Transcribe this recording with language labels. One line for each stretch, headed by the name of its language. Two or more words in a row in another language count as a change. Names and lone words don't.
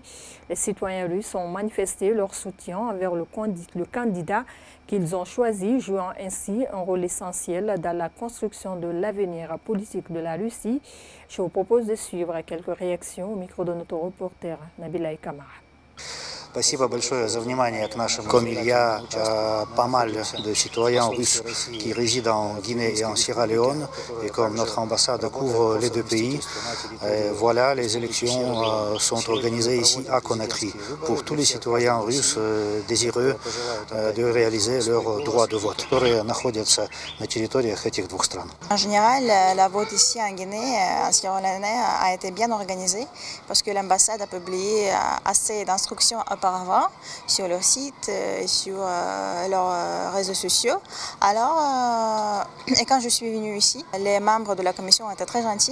French: Les citoyens russes ont manifesté leur soutien envers le candidat qu'ils ont choisi, jouant ainsi un rôle essentiel dans la construction de l'avenir politique de la Russie. Je vous propose de suivre quelques réactions au micro de notre reporter Nabila Kamara.
Russian: Спасибо большое за внимание к нашим.
French: Comme il y a pas mal de citoyens russes qui résident en Guinée et en Sierra Leone, et comme notre ambassade couvre les deux pays, voilà, les élections sont organisées ici à Conakry pour tous les citoyens russes désireux de réaliser leur droit de vote,
Russian: которые находятся на территориях этих двух стран.
French: En général, la vote ici en Guinée, en Sierra Leone, a été bien organisée parce que l'ambassade a publié assez d'instructions auparavant sur leur site, sur leurs réseaux sociaux. Alors, et quand je suis venue ici, les membres de la commission étaient très gentils.